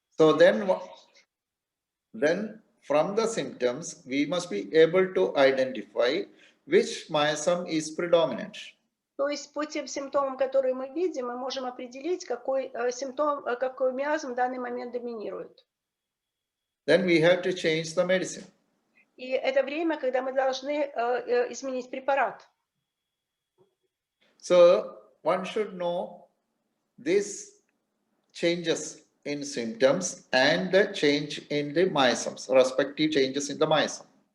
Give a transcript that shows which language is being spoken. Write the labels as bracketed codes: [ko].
[en] So then from the symptoms, we must be able to identify which miasm is predominant. [ru] То есть по тем симптомам, которые мы видим, мы можем определить, какой симптом, какой миазм в данный момент доминирует. [en] Then we have to change the medicine. [ru] И это время, когда мы должны изменить препарат. [en] So one should know these changes in symptoms and the change in the miasms, respective changes in the miasm.